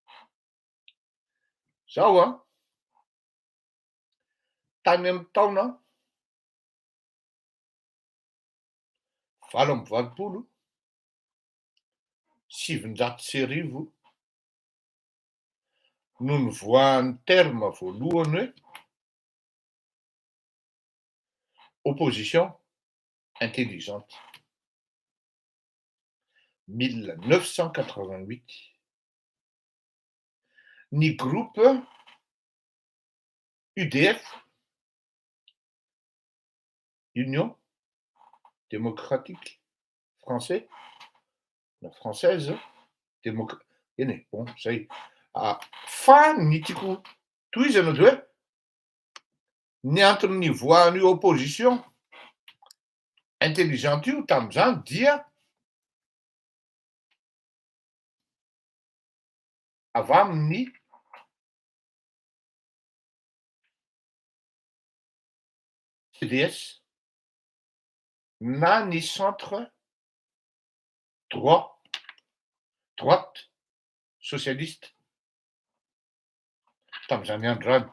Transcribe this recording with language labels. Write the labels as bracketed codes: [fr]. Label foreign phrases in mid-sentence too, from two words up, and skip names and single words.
[mg] Zaho tany amin'ny taona 1970 no nivoahan'ny terme voalohany hoe [fr] opposition intelligente. [mg] 1988. Ny groupe UDF, Union démocratique française, bon, zay. Fa ny tiako tohizana dia hoe ny antony nivoahan'ny [fr] opposition intelligente [mg] io tamin'izany dia avy amin'ny CDS na ny centre droite socialiste tamin'izany andro zany.